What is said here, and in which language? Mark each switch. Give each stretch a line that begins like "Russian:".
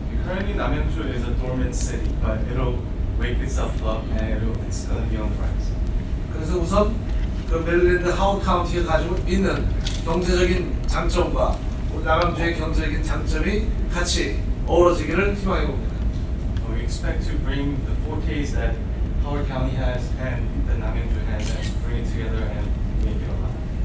English: Currently, Namyangju is a dormant city, but it'll wake itself up and it's going to be on the rise.
Korean: 그래서 우선 메릴랜드 하워드 카운티가 가지고 있는 경제적인 장점과 우리 남양주의 경제적인 장점이 같이 어우러지기를 희망해 봅니다.
English: We expect to bring the 4Ks that Howard County has and that Namyangju has and bring it together and make it alive.